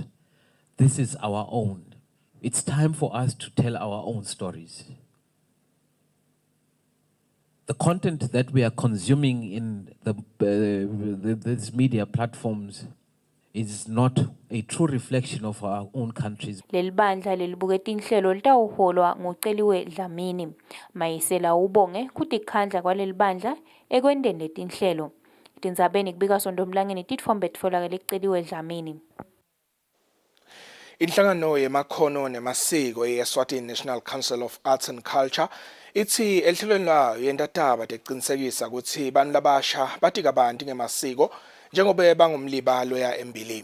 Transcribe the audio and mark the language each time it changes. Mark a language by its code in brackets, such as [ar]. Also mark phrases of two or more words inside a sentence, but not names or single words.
[en] This is our own. It's time for us to tell our own stories. The content that we are consuming in these media platforms is not a true reflection of our own countries. [ss] Leli bandla lelibuke tinhlelo litawuholwa nguCeliwe Dlamini. Mayisela ubonge kutikhandla kwaleli bandla ekwendeni letinhlelo. Tindzabeni kubika sondomlangeni titfombe titfolakele kuCeliwe Dlamini. Inhlangano yemakhono nemasiko ye-Eswatini National Council of Arts and Culture ithi elihlelweni layo yentataba teqinisekisa ukuthi bantu labasha bathi kabanti ngemasiko njengoba bangumliba loya embili.